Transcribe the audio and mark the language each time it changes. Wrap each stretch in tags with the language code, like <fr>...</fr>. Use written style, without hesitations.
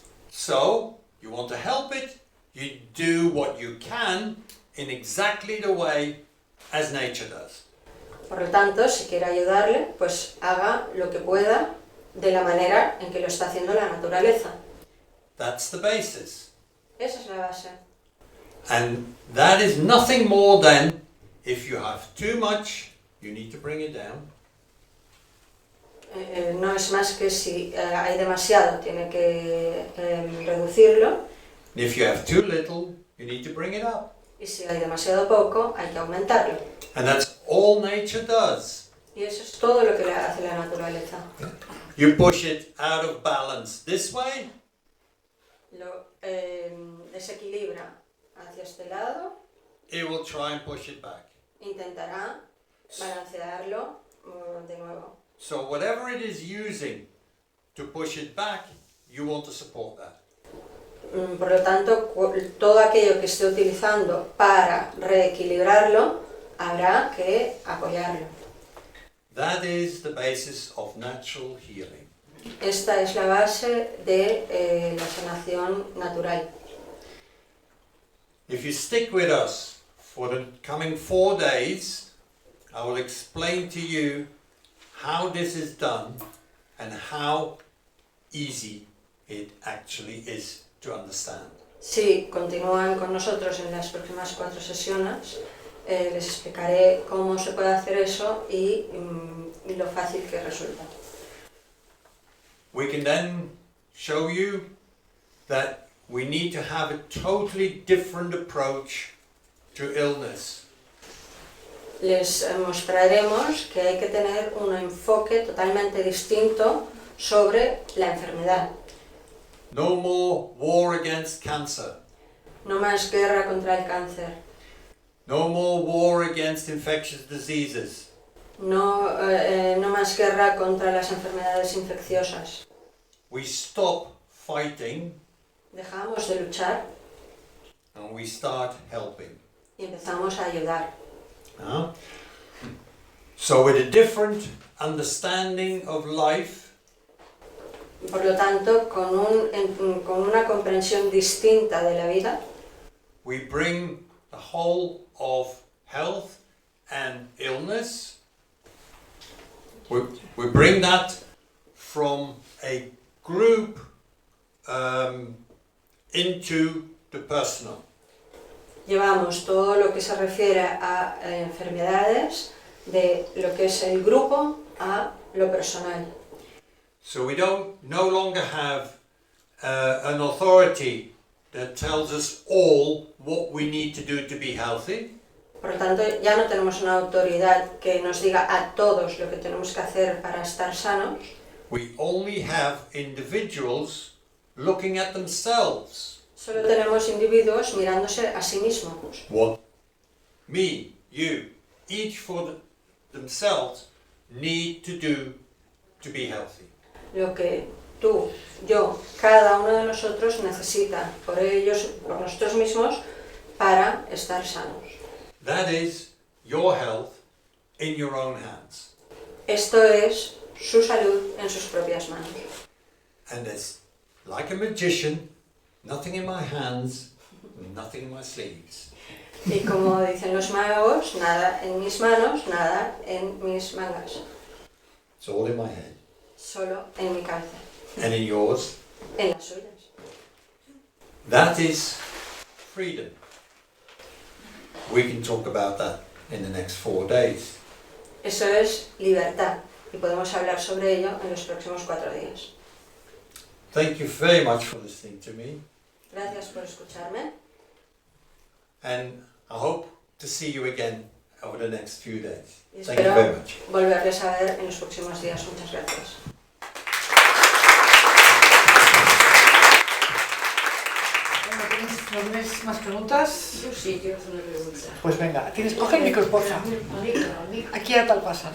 <en>So, you want to help it, you do what you can in exactly the way as nature does.</en> <es>Por lo tanto, si quiere ayudarle, pues haga lo que pueda de la manera en que lo está haciendo la naturaleza.</es> <en>That's the basis.</en> <es>Esa es la base.</es> <en>And that is nothing more than if you have too much, you need to bring it down.</en> <es>No es más que si hay demasiado, tiene que reducirlo,</es> <en>If you have too little, you need to bring it up.</en> <es>y si hay demasiado poco, hay que aumentarlo.</es> <en>And that's all nature does.</en> <es>Y eso es todo lo que le hace la naturaleza.</es> <en>You push it out of balance this way,</en> <es>Lo desequilibra hacia este lado,</es> <en>it will try and push it back.</en> <es>intentará balancearlo de nuevo.</es> <en>So whatever it is using to push it back, you want to support that.</en> <es>Por lo tanto, todo aquello que esté utilizando para reequilibrarlo, habrá que apoyarlo.</es> <en>That is the basis of natural healing.</en> <es>Esta es la base de la sanación natural.</es> <en>If you stick with us for the coming 4 days, I will explain to you how this is done and how easy it actually is to understand.</en> <es>Si continúan con nosotros en las próximas 4 sesiones, les explicaré cómo se puede hacer eso y lo fácil que resulta.</es> <en>We can then show you that we need to have a totally different approach to illness.</en> <es>Les mostraremos que hay que tener un enfoque totalmente distinto sobre la enfermedad.</es> <en>No more war against cancer.</en> <es>No más guerra contra el cáncer.</es> <en>No more war against infectious diseases.</en> <es>No, no más guerra contra las enfermedades infecciosas.</es> <en>We stop fighting</en> <es>Dejamos de luchar</es> <en>and we start helping.</en> <es>y empezamos a ayudar.</es> <en>So with a different understanding of life,</en> <es>Por lo tanto, con una comprensión distinta de la vida,</es> <en>we bring the whole of health and illness, we bring that from a group into the personal.</en> <es>llevamos todo lo que se refiere a enfermedades de lo que es el grupo a lo personal.</es> <en>So we don't no longer have an authority that tells us all what we need to do to be healthy.</en> <es>Por lo tanto, ya no tenemos una autoridad que nos diga a todos lo que tenemos que hacer para estar sanos.</es> <en>We only have individuals looking at themselves.</en> <es>Solo tenemos individuos mirándose a sí mismos.</es> <en>What me, you, each for themselves need to do to be healthy.</en> <es>Lo que tú, yo, cada uno de nosotros necesita por ellos, por nosotros mismos, para estar sanos.</es> <en>That is your health in your own hands.</en> <es>Esto es su salud en sus propias manos.</es> <en>And there's, like a magician, nothing in my hands, nothing in my sleeves.</en> <es>Y como dicen los magos, nada en mis manos, nada en mis mangas.</es> <en>It's all in my head.</en> <es>Solo en mi cabeza.</es> <en>And in yours.</en> <es>En las suyas.</es> <en>That is freedom. We can talk about that in the next 4 days.</en> <es>Eso es libertad. Y podemos hablar sobre ello en los próximos 4 días.</es> <en>Thank you very much for listening to me.</en> <es>Gracias por escucharme.</es> <en>And I hope to see you again over the next few days.</en> <es>Y</es> <en>Thank you very much.</en> <es>espero volverles a ver en los próximos días. Muchas gracias. ¿Tienes más preguntas? Yo sí, quiero hacer una pregunta. Pues venga, coge el micro, porfa. Aquí a tal pasa.</es>